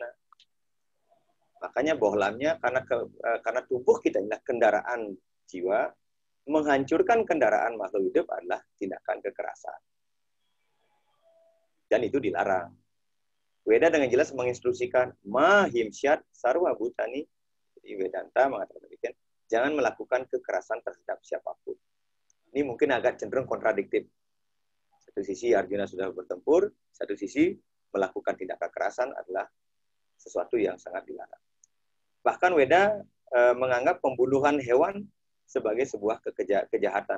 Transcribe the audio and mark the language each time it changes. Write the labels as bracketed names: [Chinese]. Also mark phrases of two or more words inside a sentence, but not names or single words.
[Indonesian] Makanya bohlamnya karena tubuh kita adalah kendaraan jiwa, menghancurkan kendaraan makhluk hidup adalah tindakan kekerasan. [Sanskrit] Dan itu dilarang. Weda dengan jelas menginstruksikan माहिंस्यात् सर्व भूतानि. [Indonesian] Jadi Vedanta mengatakan demikian, jangan melakukan kekerasan terhadap siapapun. Ini mungkin agak cenderung kontradiktif. Satu sisi Arjuna sudah bertempur, satu sisi melakukan tindak kekerasan adalah sesuatu yang sangat dilarang. Bahkan Weda menganggap pembunuhan hewan sebagai sebuah kejahatan.